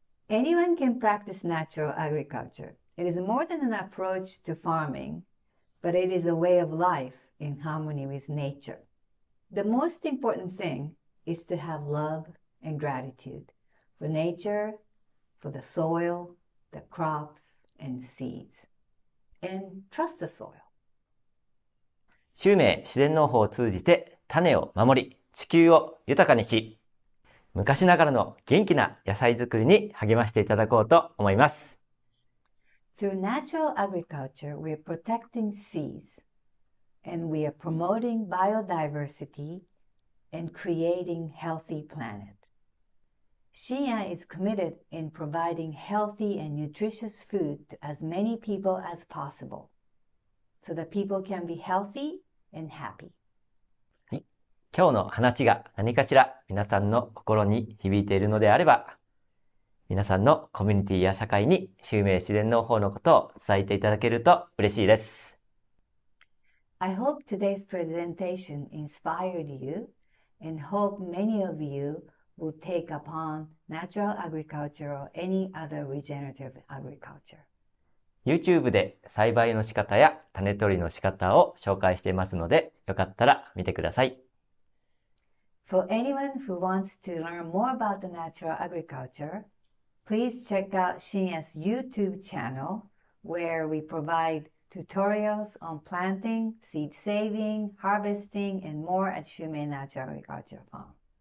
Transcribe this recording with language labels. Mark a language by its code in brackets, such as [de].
[en] Anyone can practice natural agriculture. It is more than an approach to farming, but it is a way of life in harmony with nature. The most important thing is to have love and gratitude for nature, for the soil, the crops, and seeds, and trust the soil. [ja] 秀明自然農法を通じて種を守り、地球を豊かにし、昔ながらの元気な野菜作りに励ましていただこうと思います。 [en] Through natural agriculture, we are protecting seas, and we are promoting biodiversity and creating healthy planet. Shinya is committed in providing healthy and nutritious food to as many people as possible, so that people can be healthy and happy. [ja] 今日の話が何かしら皆さんの心に響いているのであれば、皆さんのコミュニティや社会に秀明自然農法のことを伝えていただけると嬉しいです。 [en] I hope today's presentation inspired you and hope many of you will take upon natural agriculture or any other regenerative agriculture. [ja] YouTube で栽培の仕方や種取りの仕方を紹介していますので、よかったら見てください。 [en] For anyone who wants to learn more about the natural agriculture, please check out Shinya's YouTube channel, where we provide tutorials on planting, seed saving, harvesting, and more at Shumei Natural Agriculture Farm.